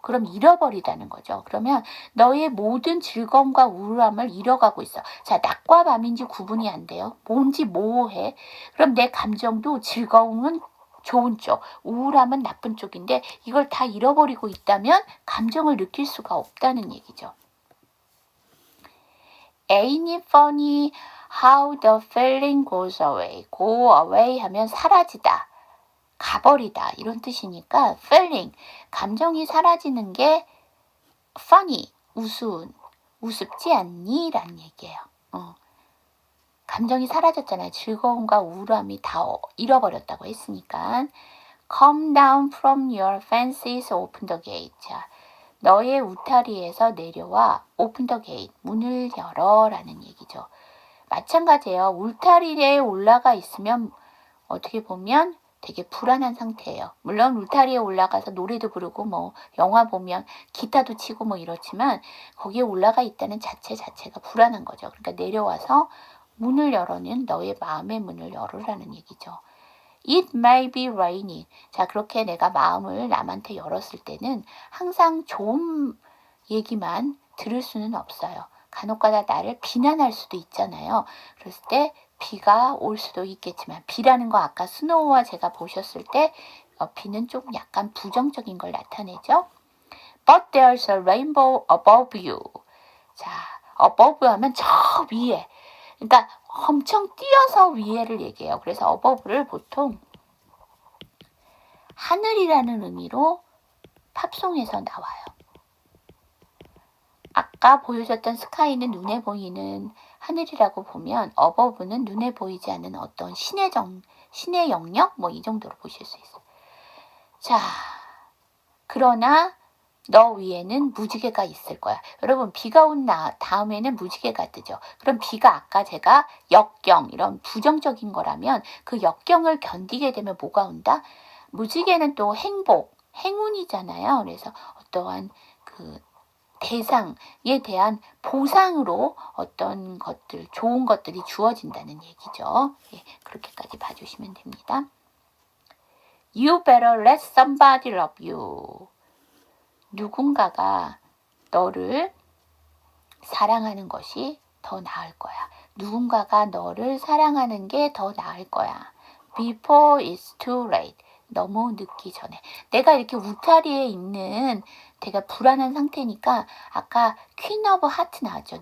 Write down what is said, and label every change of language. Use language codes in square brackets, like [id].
[ko] 그럼 잃어버리다는 거죠. 그러면 너의 모든 즐거움과 우울함을 잃어가고 있어. 자, 낮과 밤인지 구분이 안 돼요. 뭔지 모호해. 그럼 내 감정도 즐거움은 좋은 쪽, 우울함은 나쁜 쪽인데 이걸 다 잃어버리고 있다면 감정을 느낄 수가 없다는 얘기죠. [en] Ain't it funny how the feeling goes away? Go away [ko] 하면 사라지다, 가버리다 이런 뜻이니까 feeling, 감정이 사라지는 게 funny, 우습지 않니? 라는 얘기예요. 감정이 사라졌잖아요. 즐거움과 우울함이 다 잃어버렸다고 했으니까. [en] Come down from your fences, open the gate. [ko] 자, 너의 울타리에서 내려와, [en] open the gate. [ko] 문을 열어 라는 얘기죠. 마찬가지예요. 울타리에 올라가 있으면 어떻게 보면 되게 불안한 상태예요. 물론 울타리에 올라가서 노래도 부르고 영화 보면 기타도 치고 이렇지만 거기에 올라가 있다는 자체가 불안한 거죠. 그러니까 내려와서 문을 열어는 너의 마음의 문을 열으라는 얘기죠. [en] It may be raining. [ko] 자, 그렇게 내가 마음을 남한테 열었을 때는 항상 좋은 얘기만 들을 수는 없어요. 간혹가다 나를 비난할 수도 있잖아요. 그랬을 때 비가 올 수도 있겠지만 비라는 거 아까 스노우와 제가 보셨을 때 비는 좀 약간 부정적인 걸 나타내죠. [en] But there's a rainbow above you. [ko] 자, above 하면 저 위에. 그러니까 엄청 뛰어서 위에를 얘기해요. 그래서 above를 보통 하늘이라는 의미로 팝송에서 나와요. 아까 보여줬던 스카이는 눈에 보이는 하늘이라고 보면 above는 눈에 보이지 않는 어떤 신의 영역 뭐 이 정도로 보실 수 있어요. 자, 그러나 너 위에는 무지개가 있을 거야. 여러분 비가 온 다음에는 무지개가 뜨죠. 그럼 비가 아까 제가 역경 이런 부정적인 거라면 그 역경을 견디게 되면 뭐가 온다? 무지개는 또 행복, 행운이잖아요. 그래서 어떠한 그 대상에 대한 보상으로 어떤 것들, 좋은 것들이 주어진다는 얘기죠. 예, 그렇게까지 봐주시면 됩니다. [en] You better let somebody love you. [ko] 누군가가 너를 사랑하는 것이 더 나을 거야. 누군가가 너를 사랑하는 게 더 나을 거야. [en] Before it's too late. [ko] 너무 늦기 전에. 내가 이렇게 울타리에 있는 되게 불안한 상태니까 아까 퀸 오브 하트 나왔죠.